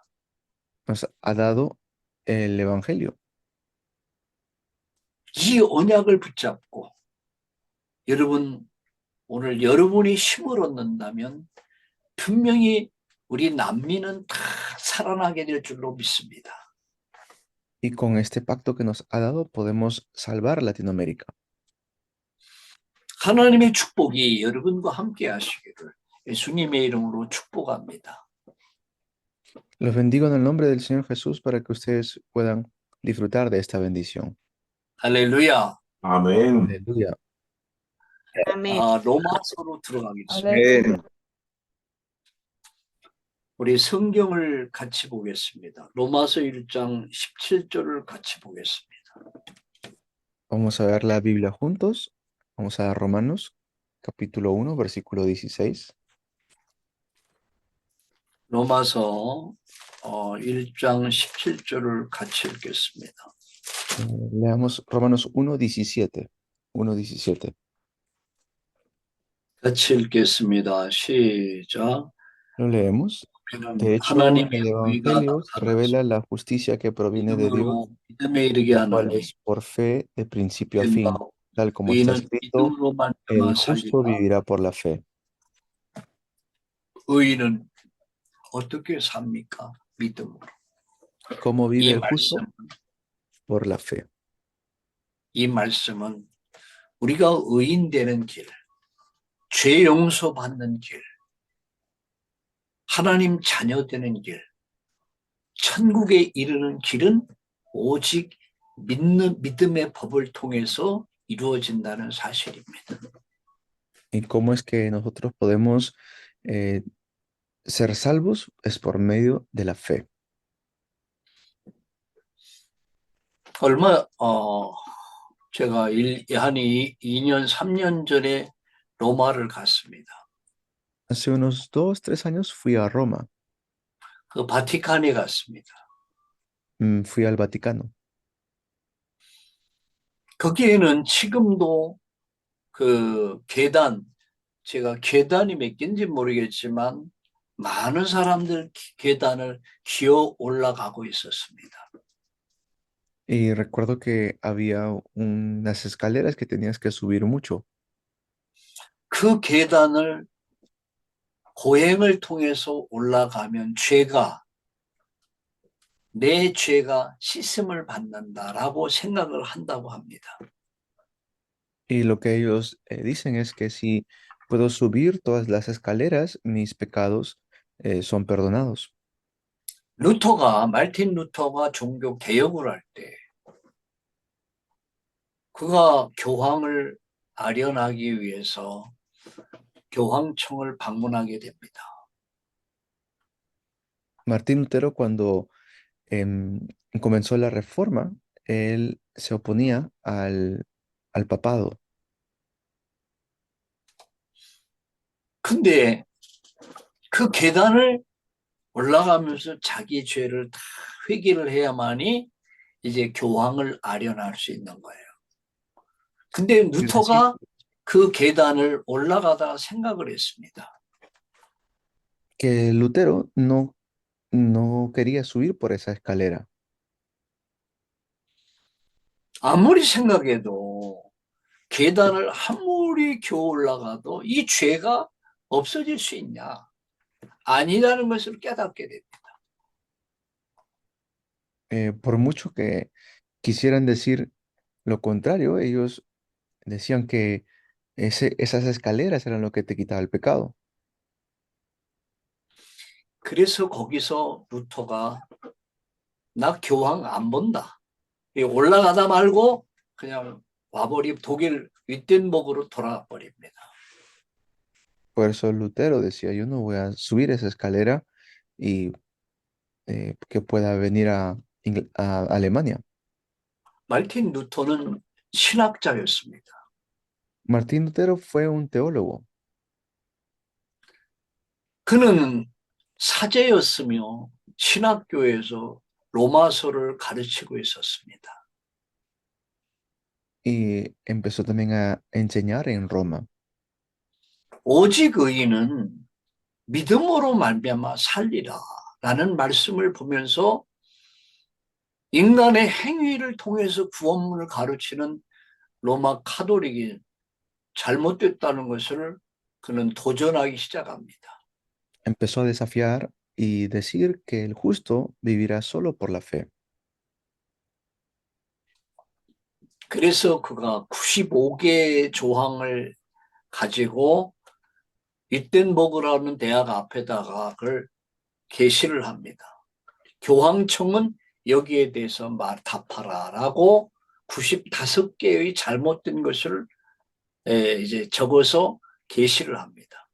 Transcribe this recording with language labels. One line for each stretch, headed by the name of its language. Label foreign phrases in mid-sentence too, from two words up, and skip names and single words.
Spanish: nos ha dado el Evangelio.
Korean: 이 언약을 붙잡고 오늘 여러분이 힘을 얻는다면 분명히 우리 남미는 다 살아나게 될 줄로 믿습니다.
Spanish: Y con este pacto que nos ha dado podemos salvar Latinoamérica.
Korean: 하나님의 축복이 여러분과 함께 하시기를 예수님의 이름으로 축복합니다.
Spanish: Los bendigo en el nombre del Señor Jesús para que ustedes puedan disfrutar de esta bendición.
Korean: 할렐루야. 아멘.
Spanish: Aleluya.
Korean: 아멘. 로마서로 들어가겠습니다. 아멘. 우리 성경을 같이 보겠습니다. 로마서 1장 17절을 같이 보겠습니다.
Spanish: Vamos a ver la Biblia juntos. Vamos a Romanos, capítulo 1, versículo 16.
Korean: 로마서 1장 17절을 같이 읽겠습니다.
Spanish: Leamos Romanos 1:17. 1:17.
Korean: 같이 읽겠습니다. 시작.
Spanish: Lo leemos.
Korean: 그는
Spanish: De hecho,
Korean: 하나님의
Spanish: el
Korean: 의가
Spanish: Evangelio
Korean: 나타나서
Spanish: revela la justicia que proviene de Dios,
Korean: 믿음으로 믿음에 이르게
Spanish: la cual
Korean: 하나니
Spanish: es por fe de principio a
Korean: 된
Spanish: fin,
Korean: 바
Spanish: tal como está
Korean: 의인은
Spanish: escrito,
Korean: 믿음으로
Spanish: el
Korean: 말미암아
Spanish: justo
Korean: 살리라.
Spanish: vivirá por la fe.
Korean: 의인은 어떻게 삽니까? 믿음으로.
Spanish: ¿Cómo vive
Korean: 이
Spanish: el justo?
Korean: 말씀,
Spanish: Por la fe.
Korean: 이 말씀은 우리가 의인 되는 길, 죄 용서 받는 길, 하나님 자녀 되는 길, 천국에 이르는 길은 오직 믿음의 법을 통해서 이루어진다는 사실입니다.
Spanish: ¿Y cómo es que nosotros podemos ser salvos? Es por medio de la fe.
Korean: 제가 한 2년, 3년 전에 로마를 갔습니다.
Spanish: Hace unos 2, 3 años fui a Roma,
Korean: 그 바티칸에 갔습니다.
Spanish: fui al Vaticano.
Korean: 거기에는 지금도 그 계단, 제가 계단이 몇 개인지 모르겠지만 많은 사람들 계단을 기어 올라가고 있었습니다.
Spanish: Y recuerdo que había unas escaleras que tenías que subir mucho.
Korean: 그 계단을 고행을 통해서 올라가면 내 죄가 씻음을 받는다라고 생각을 한다고 합니다.
Spanish: Y lo que ellos dicen es que si puedo subir todas las escaleras, mis pecados son perdonados.
Korean: 마르틴 루터가 종교 개혁을 할 때, 그가 교황을 아련하기 위해서 교황청을 방문하게 됩니다.
Spanish: Martín Lutero, cuando comenzó la reforma, él se oponía al papado.
Korean: 근데 그 계단을 올라가면서 자기 죄를 다 회개를 해야만이 이제 교황을 아련할 수 있는 거예요. 근데
Spanish: Es decir,
Korean: 루터가 그 계단을 올라가다가 생각을 했습니다.
Spanish: que Lutero no quería subir por esa escalera.
Korean: 아무리 생각해도 계단을 아무리 겨우 올라가도 이 죄가 없어질 수 있냐? 아니라는 것을 깨닫게 됩니다.
Spanish: Por mucho que quisieran decir lo contrario, ellos decían que esas escaleras eran lo que te quitaba el pecado.
Korean: 그래서 거기서 루터가 나 교황 안 본다. 올라가다 말고 그냥 독일 윗덴버그로 돌아가 버립니다.
Spanish: Por eso Lutero decía, yo no voy a subir esa escalera y que pueda venir a Alemania.
Korean: 마르틴 루터는 신학자였습니다.
Spanish: Martín Lutero fue un teólogo.
Korean: 그는 사제였으며 신학교에서 로마서를 가르치고 있었습니다.
Spanish: Y empezó también a enseñar en Roma.
Korean: 오직 의인은 믿음으로 말미암아 살리라라는 말씀을 보면서 인간의 행위를 통해서 구원문을 가르치는 로마 카톨릭이 잘못됐다는 것을 그는 도전하기 시작합니다.
Spanish: Empezó a desafiar y decir que el justo vivirá solo por la fe.
Korean: 그래서 그가 95개의 조항을 가지고 윗덴버그라는 대학 앞에다가 그걸 게시를 합니다. 교황청은 여기에 대해서 답하라라고 95개의 잘못된 것을 이제 적어서 게시를 합니다.